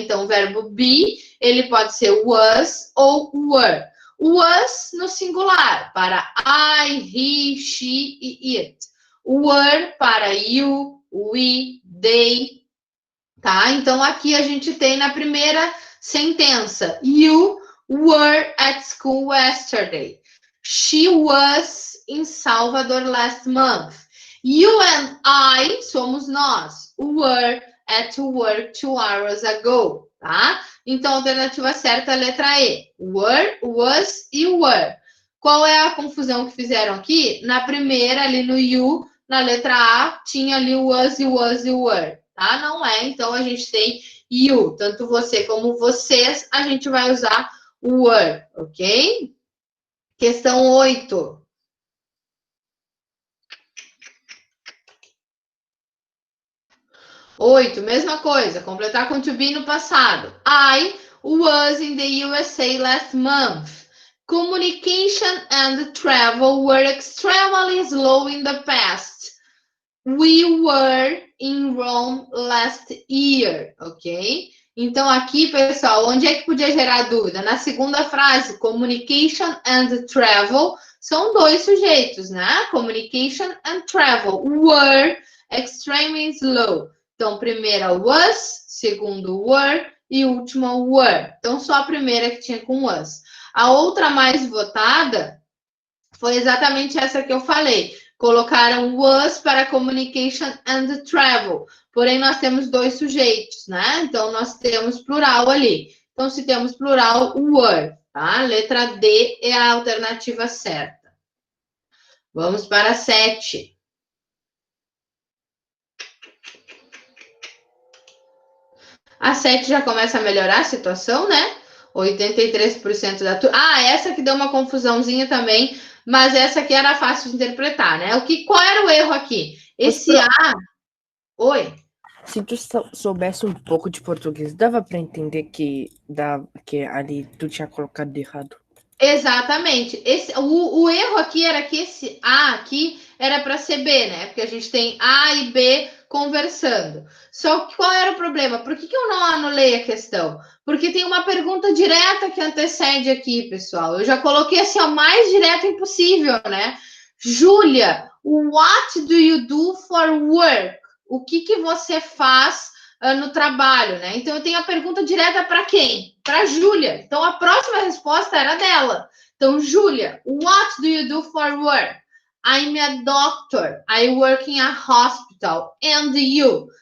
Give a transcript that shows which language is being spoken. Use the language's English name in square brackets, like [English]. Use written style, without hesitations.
[Portuguese] Então, o verbo be, ele pode ser was ou were. Was no singular, para I, he, she e it. Were para you, we, they, tá? Então, aqui a gente tem na primeira sentença. [English] You were at school yesterday. She was in Salvador last month. You and I, [Portuguese] somos nós, [English] were at work 2 hours ago, tá? [Portuguese] Então, a alternativa certa é a letra E. Were, was e were. Qual é a confusão que fizeram aqui? Na primeira, ali no you, na letra A, tinha ali o was e were. Tá? Não é, então a gente tem you, tanto você como vocês, a gente vai usar o were, ok? Questão 8. Mesma coisa, completar com to be no passado. [English] I was in the USA last month. Communication and travel were extremely slow in the past. We were in Rome last year, ok? [Portuguese] Então, aqui, pessoal, onde é que podia gerar dúvida? Na segunda frase, [English] communication and travel, [Portuguese] são dois sujeitos, né? [English] Communication and travel were extremely slow. [Portuguese] Então, primeira was, segundo were e última were. Então, só a primeira que tinha com was. A outra mais votada foi exatamente essa que eu falei. Colocaram was para [English] communication and travel. [Portuguese] Porém, nós temos dois sujeitos, né? Então, nós temos plural ali. Então, se temos plural, were, tá? Letra D é a alternativa certa. Vamos para 7. A 7 já começa a melhorar a situação, né? 83% da turma. Ah, essa que deu uma confusãozinha também, mas essa aqui era fácil de interpretar, né? Qual era o erro aqui? Esse A... Oi? Se tu soubesse um pouco de português, dava para entender que ali tu tinha colocado de errado. Exatamente. O erro aqui era que esse A aqui era para ser B, né? Porque a gente tem A e B conversando. Só que qual era o problema? Por que eu não anulei a questão? Porque tem uma pergunta direta que antecede aqui, pessoal. Eu já coloquei assim, o mais direto impossível, né? [English] Júlia, what do you do for work? [Portuguese] O que você faz no trabalho, né? Então, eu tenho a pergunta direta para quem? Para Júlia. Então, a próxima resposta era dela. [English] Então, Júlia, what do you do for work? I'm a doctor. I work in a hospital. And you?